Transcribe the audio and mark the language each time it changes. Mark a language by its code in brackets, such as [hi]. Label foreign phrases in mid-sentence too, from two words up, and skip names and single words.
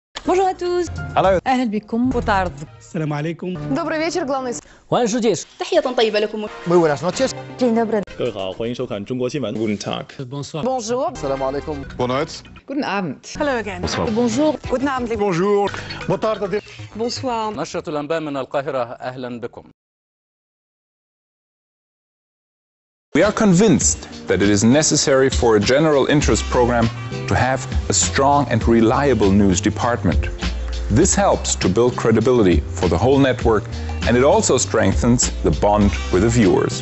[fr] Bonjour à tous. [en] Hello. [ar] أهلا بكم. [pt] Boa tarde. [ar] السلام عليكم. [ru] Добрый вечер, главный. [zh] 欢迎世界 [ar] تحية طيبة لكم. [es] Muy buenas noches. [pl] Dzień dobry. [zh] 各位好，欢迎收看中国新闻。 [de] Guten Tag. [fr] Bonsoir. Bonjour. [ar] سلام عليكم. [pt] Boa noite. [de] Guten Abend. [en] Hello again. [fr] Bonjour. [de] Guten Abend. [fr] Bonjour. [pt] Boa tarde. [fr] Bonsoir. [ar] نشرة الأنباء من القاهرة أهلا بكم. [en] We are convinced that it is necessary for a general interest program to have a strong and reliable news department. This helps to build credibility for the whole network, and it also strengthens the bond with the viewers.